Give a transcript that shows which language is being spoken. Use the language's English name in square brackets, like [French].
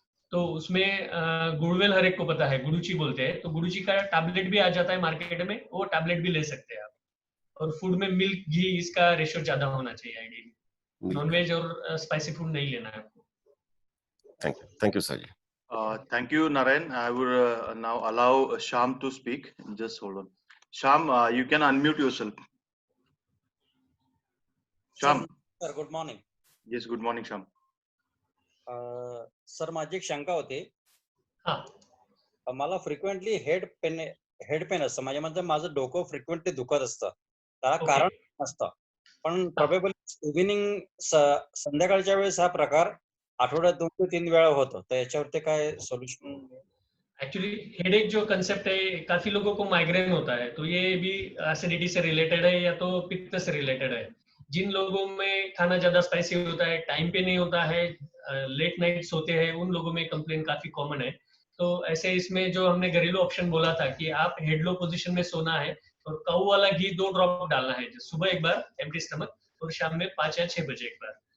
[Hindi] तो उसमें गुड़वेल हर एक को पता है, गुड़ूची बोलते हैं, तो गुड़ूची का टैबलेट भी आ जाता है मार्केट में, वो टैबलेट भी ले सकते हैं आप। और फूड में मिल्क घी इसका रेशियो ज्यादा होना चाहिए आइडियली। नॉनवेज और स्पाइसी फूड नहीं लेना है आपको। [English] Thank you sir ji. Thank you, Narayan. I would now allow Sham to speak. Just hold on. Sham, you can unmute yourself. Sham. Sir good morning. Yes, good morning, Sham. [Marathi] Sir माझी एक शंका होती. हा. मला frequently head pen असतं, म्हणजे माझं डोकं फ्रिक्वेंटली दुखत असतं, त्याला कारण नसतं, पण प्रोबेबली इव्हिनिंग संध्याकाळच्या वेळेस हा प्रकार आठवड्यात 2 ते 3 वेळा होतो, तर याच्यावरती काय सोल्यूशन? [Hindi] एक्चुअली हेडेक जो कंसेप्ट है, काफी लोगों को माइग्रेन होता है, तो ये भी एसिडिटी से रिलेटेड है या तो पित्त से रिलेटेड है। जिन लोगों में खाना ज्यादा स्पाइसी होता है, टाइम पे नहीं होता है, लेट नाइट सोते हैं, उन लोगों में कंप्लेन काफी कॉमन है। तो ऐसे इसमें जो हमने घरेलू ऑप्शन बोला था कि आप हेड लो पोजिशन में सोना है और काऊ वाला घी 2 ड्रॉप डालना है, सुबह एक बार एम्प्टी स्टमक और शाम में 5 या 6 बजे एक बार।